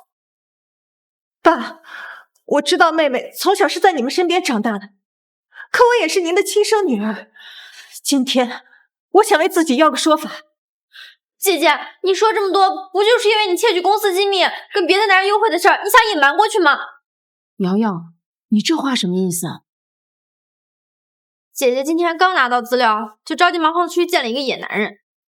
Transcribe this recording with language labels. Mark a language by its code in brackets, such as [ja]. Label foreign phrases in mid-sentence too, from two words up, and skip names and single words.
[zh] 爸，我知道妹妹從小是在你們身邊長大的，可我也是您的親生女兒。今天，我想為自己要個說法。姐姐，你說這麼多，不就是因為你竊取公司機密，跟別的男人幽會的事兒，你想隱瞞過去嗎？瑤瑤，你這話什麼意思啊？姐姐今天剛拿到資料，就着急忙慌的去見了一個野男人。